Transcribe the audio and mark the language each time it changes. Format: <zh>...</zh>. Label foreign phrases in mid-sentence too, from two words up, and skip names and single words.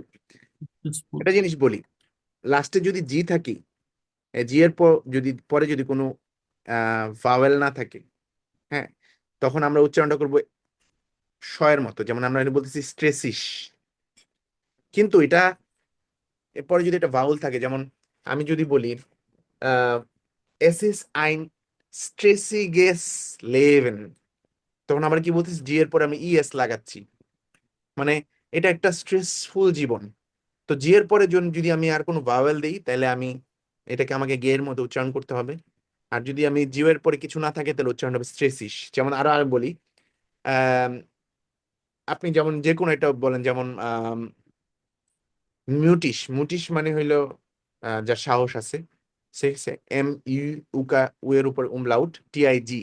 <en>Stressful.</en> <bn>একটা জিনিস বলি, লাস্টে যদি জি থাকি, জি এর পর যদি পরে যদি কোনো ভাওয়েল না থাকে, হ্যাঁ, তখন আমরা উচ্চারণটা করবো শ এর মতো, যেমন আমরা এখানে বলতেছি স্ট্রেসিস। কিন্তু এটা এরপরে যদি একটা ভাউল থাকে, যেমন আমি যদি বলি</bn> <de>es ist ein stressiges Leben,</de> <bn>তখন আমরা কি বলতেছি, জি এর পরে আমি ইএস লাগাচ্ছি, মানে এটা একটা স্ট্রেসফুল জীবন। তো জি এর পরে যদি আমি আর কোনো ভাওয়েল দিই তাহলে আমি এটাকে আমাকে গে এর মতো উচ্চারণ করতে হবে। আর যদি আমি জিও এর পরে কিছু না থাকে তাহলে উচ্চারণ হবে স্ট্রেসিস। যেমন আরো আমি বলি, আহ আপনি যেমন যে কোনো একটা বলেন, যেমন মিউটিশ, মুটিশ মানে হইলো যার সাহস আছে, সে এম ইউ উকা উ এর উপর umlaut টিআইজি।</bn>